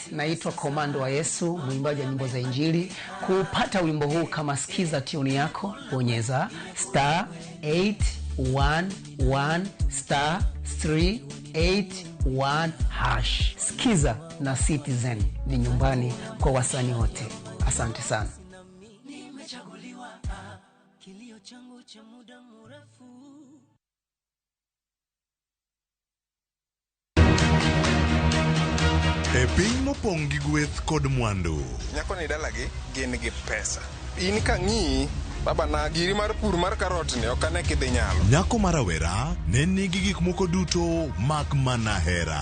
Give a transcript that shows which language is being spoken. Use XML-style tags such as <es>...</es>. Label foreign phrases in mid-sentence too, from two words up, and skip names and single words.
<sw>Naitwa Komando wa Yesu, mwimbaji wa nyimbo za Injili. Kupata wimbo huu kama sikiza tune yako, bonyeza *811 *381 #. Sikiza na Citizen ni nyumbani kwa wasanii wote. Asante sana. Kilio changu cha muda mrefu.</sw> <luo>E piny mopong' gi gweth kod mwandu. Nyako ni dalagi gin gi pesa. In ka ng'i baba na giri mar pur mar karot ni ok ane kidhi nyalo. Nyako marawera ne nigi gik moko duto mak mana hera.</luo>